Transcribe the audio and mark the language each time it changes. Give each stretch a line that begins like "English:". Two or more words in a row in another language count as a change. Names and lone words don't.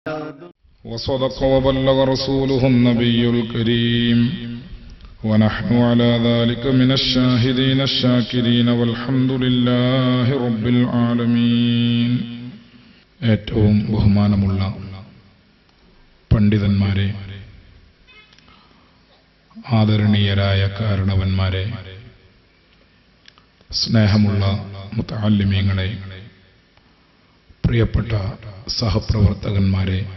Arabic: وصدق وبلغ رسوله النبي الكريم ونحن على ذلك من الشاهدين الشاكرين والحمد لله رب العالمين.
Malayalam: ഏറ്റവും ബഹുമാനമുള്ള പണ്ഡിതന്മാരെ, ആദരണീയരായ കാരണവന്മാരെ, സ്നേഹമുള്ള മുതഅല്ലിമീങ്ങളെ, പ്രിയപ്പെട്ട സഹപ്രവർത്തകന്മാരെ,